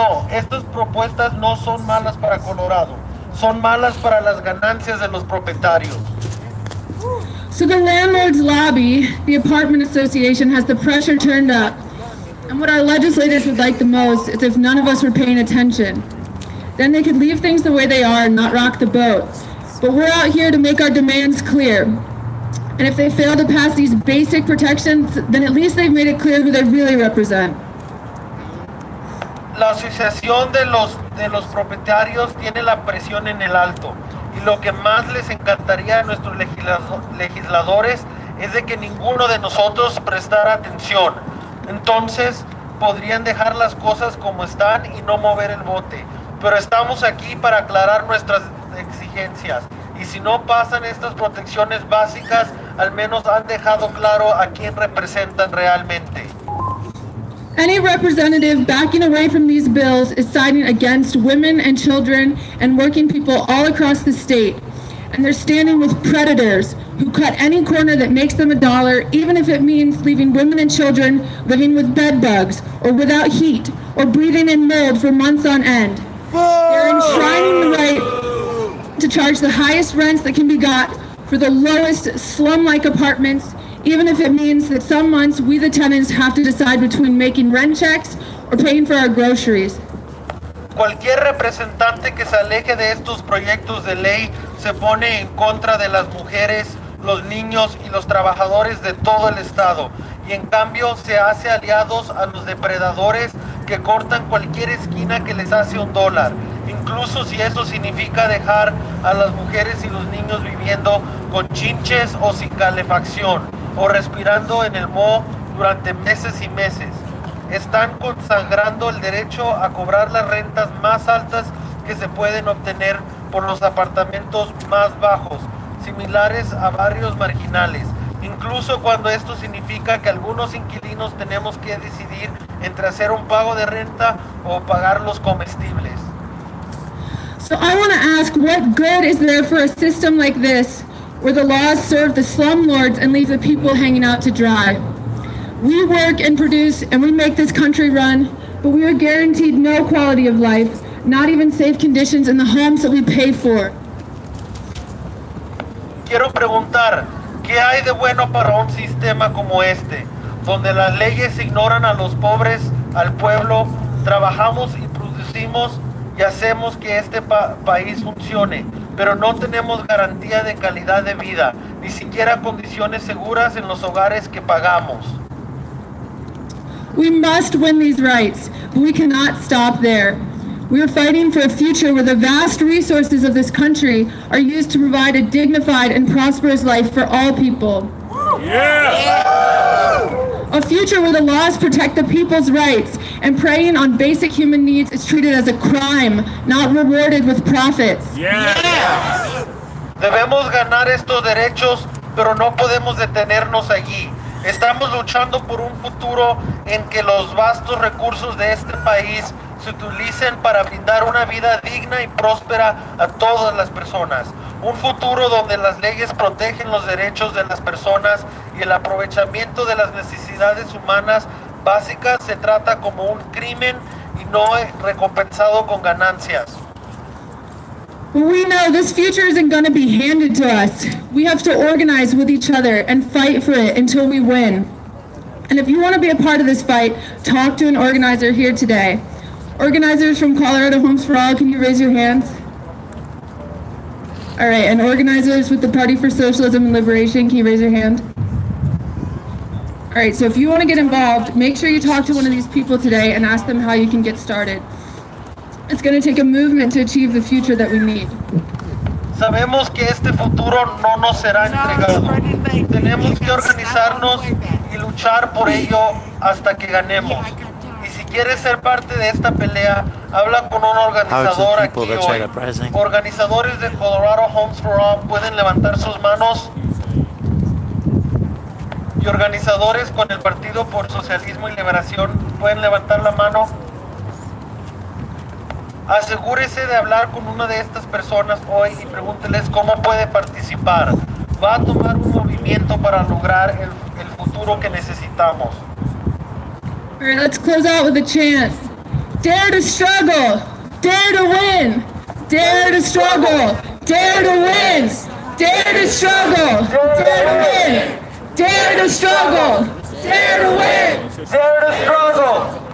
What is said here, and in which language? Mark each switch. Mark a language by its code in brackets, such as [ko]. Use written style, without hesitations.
[es] Estas propuestas no son malas para Colorado, son malas para las ganancias de los propietarios. [en] So the landlords lobby, the apartment association, has the pressure turned up. And what our legislators would like the most is if none of us were paying attention. Then they could leave things the way they are and not rock the boat. But we're out here to make our demands clear. And if they fail to pass these basic protections, then at least they've made it clear who they really represent. [es] La asociación de los propietarios tiene la presión en el alto. Y lo que más les encantaría a nuestros legisladores es de que ninguno de nosotros prestara atención. Entonces podrían dejar las cosas como están y no mover el bote. Pero estamos aquí para aclarar nuestras exigencias. Y si no pasan estas protecciones básicas, al menos han dejado claro a quién representan realmente. [en] Any representative backing away from these bills is siding against women and children and working people all across the state. And they're standing with predators who cut any corner that makes them $1, even if it means leaving women and children living with bed bugs or without heat or breathing in mold for months on end. They're enshrining the right to charge the highest rents that can be got for the lowest slum-like apartments, even if it means that some months we the tenants have to decide between making rent checks or paying for our groceries. [es] Cualquier representante que se aleje de estos proyectos de ley se pone en contra de las mujeres, los niños y los trabajadores de todo el estado, y en cambio se hace aliados a los depredadores que cortan cualquier esquina que les hace $1, incluso si eso significa dejar a las mujeres y los niños viviendo con chinches o sin calefacción, o respirando en el moho durante meses y meses. Están consagrando el derecho a cobrar las rentas más altas que se pueden obtener por los apartamentos más bajos, similares a barrios marginales, incluso cuando esto significa que algunos inquilinos tenemos que decidir entre hacer un pago de renta o pagar los comestibles. [en] So I want to ask, what good is there for a system like this, where the laws serve the slumlords and leave the people hanging out to dry? We work and produce and we make this country run, but we are guaranteed no quality of life, not even safe conditions in the homes that we pay for. [es] Quiero preguntar, ¿qué hay de bueno para un sistema como este, donde las leyes ignoran a los pobres, al pueblo, trabajamos y producimos y hacemos que este país funcione, pero no tenemos garantía de calidad de vida, ni siquiera condiciones seguras en los hogares que pagamos? [en] We must win these rights, but we cannot stop there. We are fighting for a future where the vast resources of this country are used to provide a dignified and prosperous life for all people. A future where the laws protect the people's rights and preying on basic human needs is treated as a crime, not rewarded with profits. [es] Debemos ganar estos derechos, pero no podemos detenernos allí. Estamos luchando por un futuro en que los vastos recursos de este país se utilicen para brindar una vida digna y próspera a todas las personas. Un futuro donde las leyes protegen los derechos de las personas y el aprovechamiento de las necesidades humanas básicas se trata como un crimen y no es recompensado con ganancias. [en] We know this future isn't going to be handed to us. We have to organize with each other and fight for it until we win. And if you want to be a part of this fight, talk to an organizer here today. Organizers from Colorado Homes for All, can you raise your hands? All right, and organizers with the Party for Socialism and Liberation, can you raise your hand? All right, so if you want to get involved, make sure you talk to one of these people today and ask them how you can get started. It's going to take a movement to achieve the future that we need. [es] Sabemos que este futuro no nos será entregado. Tenemos que organizarnos y luchar por ello hasta que ganemos. Y si quieres ser parte de esta pelea, habla con un organizador aquí hoy. Organizadores de Colorado Homes for All pueden levantar sus manos. Y organizadores con el Partido por Socialismo y Liberación pueden levantar la mano. Asegúrese de hablar con una de estas personas hoy y pregúnteles cómo puede participar. Va a tomar un movimiento para lograr el futuro que necesitamos. [en] All right, let's close out with a chant. Dare to struggle, dare to win, dare to struggle, dare to win, dare to struggle, dare to win, dare to struggle, dare to win, Dare to struggle,